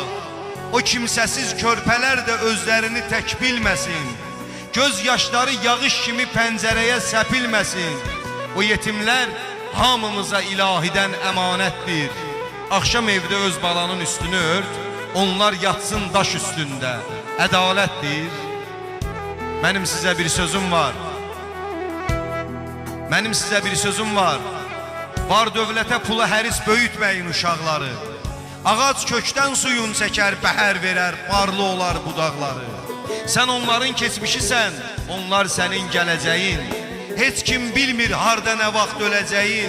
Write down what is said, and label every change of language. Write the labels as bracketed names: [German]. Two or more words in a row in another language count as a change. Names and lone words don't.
[Azerbaijani] O kimsəsiz körpələr də özlərini tək bilməsin. Göz yaşları yağış kimi pəncərəyə səpilməsin. O yetimlər hamımıza ilahidən əmanətdir. Axşam evdə öz balanın üstünü ört, onlar yatsın daş üstündə. Ədalətdir. [Turkish] Benim size bir sözüm var. Benim size bir sözüm var. [Azerbaijani] Var dövlətə pula həris böyütməyin uşaqları. Ağac kökdən suyun çəkər, bəhər verər, barlı olar budaqları. Sən onların keçmişisən, onlar sənin gələcəyin. Heç kim bilmir harda nə vaxt öləcəyin.